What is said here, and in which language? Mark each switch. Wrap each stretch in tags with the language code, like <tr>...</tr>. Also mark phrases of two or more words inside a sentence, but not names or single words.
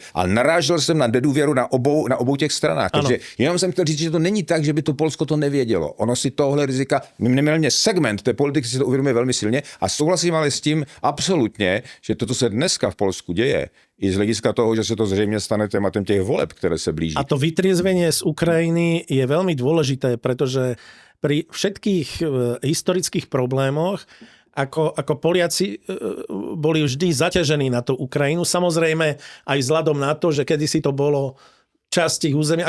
<cs>Ale narážel jsem na nedůvěru na obou těch stranách. Takže jenom jsem chtěl říct, že to není tak, že by to Polsko to nevědělo. Ono si tohle rizika, minimálně segment té politiky si to uvědomuje velmi silně a souhlasím ale s tím absolutně, že to, co se dneska v Polsku děje, i z hlediska toho, že se to zřejmě stane tématem těch voleb, které se blíží.</cs> <sk>A to vytriezvenie z Ukrajiny je veľmi dôležité, pretože pri všetkých historických problémoch ako Poliaci boli vždy zaťažení na tú Ukrajinu. Samozrejme aj vzhľadom na to, že kedysi to bolo časti územia.</sk>